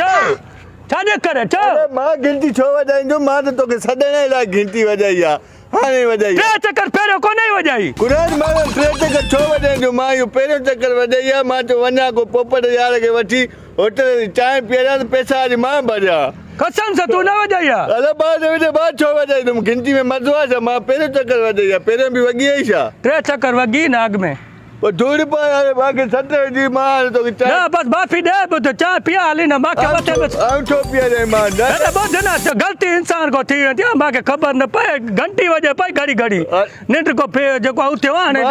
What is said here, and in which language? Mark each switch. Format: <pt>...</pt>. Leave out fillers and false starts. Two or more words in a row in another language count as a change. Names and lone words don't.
<sd>छो छाजे करे? छो मां घंटी छो वॼाईंदुमि? मां त तोखे सॾण लाइ घंटी वॼाई आहे, हाणे वॼाई। टे चकर पहिरियों कोन वॼाई? कुरान मां टे चकर छो वॼाईंदुमि? मां इहो पहिरियों चकर वॼाई आहे। मां चयो वञा को पोपट यार खे वठी होटल जी चांहि पीआरियां त पैसा अॼु मां भरिया।</sd> <hi>कसम से</hi> <sd>तू न वॼाई आहे? अरे मां छो वॼाईंदुमि? घंटी में मज़ो आहे छा? मां पहिरियों चकर वॼाई आहे, पहिरियों बि वॻी आई छा? टे चकर वॻी न अॻ में पोइ धूड़ पा यार मूंखे सट विझी मां हाणे तोखे न बसि माफ़ी ॾे ॿुध चांहि पीआ हली न मूंखे मथे बसि छो पीआरियां मां? ॿुध न ग़लती इंसान को थी वेंदी आहे, मूंखे ख़बर न पए घंटी वॼे पई घड़ी घड़ी निंड को जेको थियो आहे हाणे।</sd>